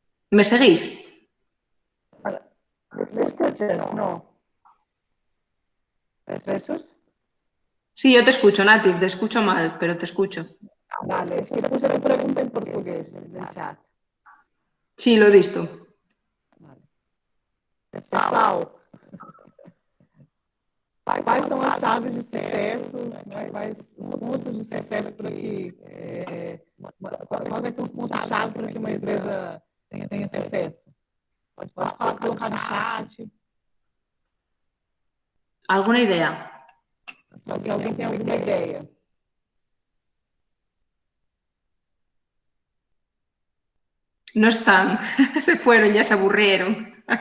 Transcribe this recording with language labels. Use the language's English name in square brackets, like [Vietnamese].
[Spanish] ¿Me seguís? ¿Me escuchas? No. ¿Es esos? Sí, yo te escucho, Nati, te escucho mal, pero te escucho. Vale, es que puse la pregunta en portugués en el chat. Sí, lo he visto. Vale. [Portuguese] Pessoal, quais são as chaves de sucesso, né? Quais os pontos de sucesso para que... quais são os pontos-chave para que uma empresa tenha sucesso? Pode colocar no chat. [Spanish] ¿Alguna idea? [Portuguese] Se alguém tem alguma ideia. [Spanish] No están, se fueron, ya se aburrieron.